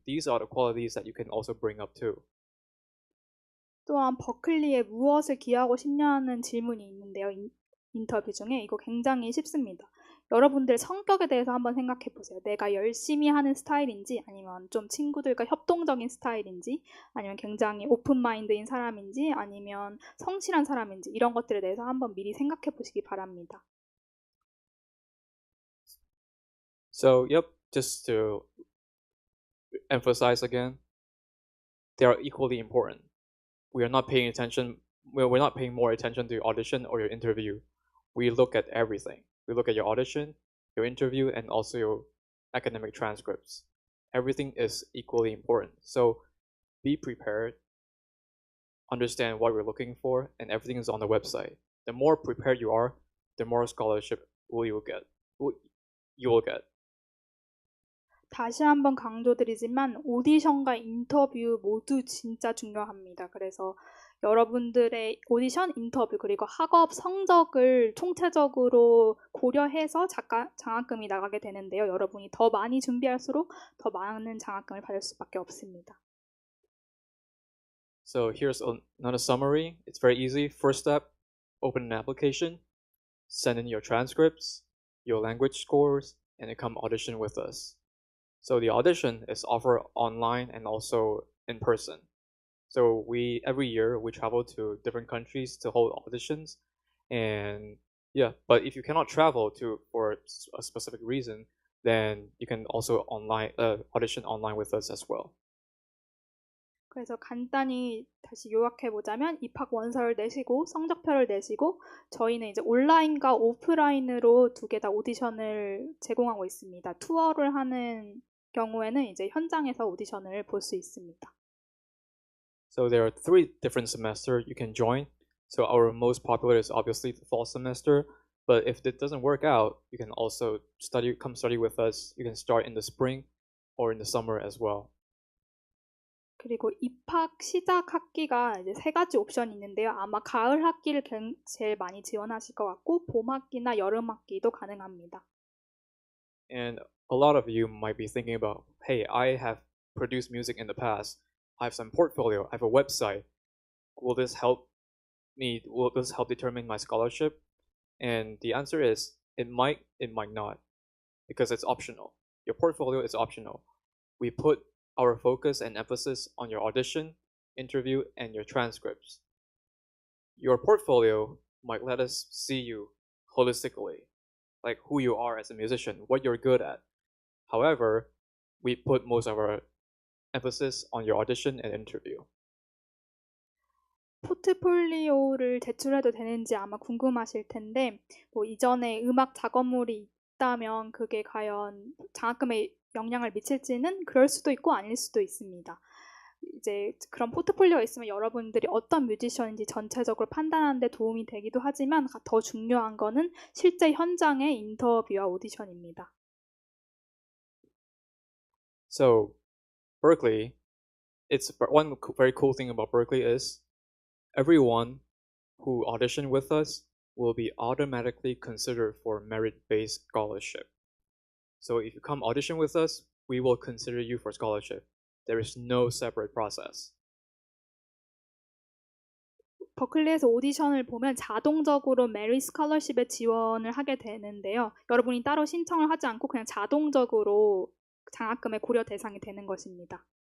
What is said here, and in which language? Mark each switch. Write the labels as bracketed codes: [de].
[en] These are the qualities that you can also bring up too. [ko] 또한 버클리에 무엇을 기여하고 싶냐는 질문이 있는데요. 인터뷰 중에 이거 굉장히 쉽습니다. 여러분들 성격에 대해서 한번 생각해 보세요. 내가 열심히 하는 스타일인지 아니면 좀 친구들과 협동적인 스타일인지 아니면 굉장히 오픈 마인드인 사람인지 아니면 성실한 사람인지 이런 것들에 대해서 한번 미리 생각해 보시기 바랍니다. [en] So, just to emphasize again, they are equally important. We're not paying more attention to your audition or your interview. We look at everything. We look at your audition, your interview, and also your academic transcripts. Everything is equally important. So be prepared, understand what we're looking for, and everything is on the website. The more prepared you are, the more scholarship you will get. [ko] 다시 한번 강조드리지만 오디션과 인터뷰 모두 진짜 중요합니다. 그래서 여러분들의 오디션, 인터뷰, 그리고 학업 성적을 총체적으로 고려해서 장학금이 나가게 되는데요. 여러분이 더 많이 준비할수록 더 많은 장학금을 받을 수밖에 없습니다. [en] So here's another summary. It's very easy. First step, open an application, send in your transcripts, your language scores, and then come audition with us. So the audition is offered online and also in person. So every year we travel to different countries to hold auditions, and yeah. But if you cannot travel for a specific reason, then you can also audition online with us as well. [ko] 그래서 간단히 다시 요약해 보자면 입학 원서를 내시고 성적표를 내시고 저희는 이제 온라인과 오프라인으로 두 개 다 오디션을 제공하고 있습니다. 투어를 하는 경우에는 이제 현장에서 오디션을 볼 수 있습니다. [en] So there are 3 different semesters you can join. So our most popular is obviously the fall semester, but if it doesn't work out, you can also come study with us. You can start in the spring or in the summer as well. [ko] 그리고 입학 시작 학기가 이제 3가지 옵션이 있는데요. 아마 가을 학기를 제일 많이 지원하실 것 같고 봄 학기나 여름 학기도 가능합니다. [en] And a lot of you might be thinking about, hey, I have produced music in the past. I have some portfolio. I have a website. Will this help determine my scholarship? And the answer is, it might not, because it's optional. Your portfolio is optional. We put our focus and emphasis on your audition, interview, and your transcripts. Your portfolio might let us see you holistically, like who you are as a musician, what you're good at. However, we put most of our emphasis on your audition and interview. [ko] 포트폴리오를 제출해도 되는지 아마 궁금하실 텐데 뭐 이전에 음악 작업물이 있다면 그게 과연 장학금에 영향을 미칠지는 그럴 수도 있고 아닐 수도 있습니다. 이제 그런 포트폴리오가 있으면 여러분들이 어떤 뮤지션인지 전체적으로 판단하는 데 도움이 되기도 하지만 더 중요한 거는 실제 현장의 인터뷰와 오디션입니다. [en] So, Berklee, one very cool thing about Berklee is everyone who auditioned with us will be automatically considered for merit-based scholarship. So if you come audition with us, we will consider you for scholarship. There is no separate process. [ko] 버클리에서 오디션을 보면 자동적으로 메리 스콜러십에 지원을 하게 되는데요. 여러분이 따로 신청을 하지 않고 그냥 자동적으로 장학금의 고려 대상이 되는 것입니다.